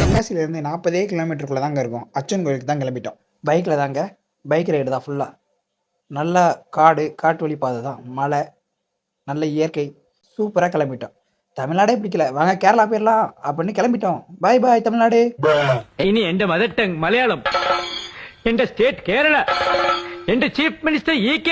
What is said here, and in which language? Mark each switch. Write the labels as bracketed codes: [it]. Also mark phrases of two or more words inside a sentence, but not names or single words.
[ta] தென்காசியிலேருந்து 40 கிலோமீட்டருக்குள்ளே தாங்க இருக்கும். அச்சன் கோயிலுக்கு தான் கிளம்பிட்டோம். பைக்கில் தாங்க, [en] bike ride [ta] தான் ஃபுல்லாக. நல்ல காட்டு வழி பாதை தான், மலை, நல்ல இயற்கை, சூப்பராக கிளம்பிட்டோம். தமிழ்நாடே பிடிக்கல, வாங்க கேரளா போயிடலாம் அப்படின்னு கிளம்பிட்டோம். [en] bye bye [ta] தமிழ்நாடு. [ml] ഇനി എന്റെ [en] mother tongue [ml] മലയാളം, എന്റെ സ്റ്റേറ്റ് കേരള, എന്റെ [en] chief minister [ml] ഇ.കെ.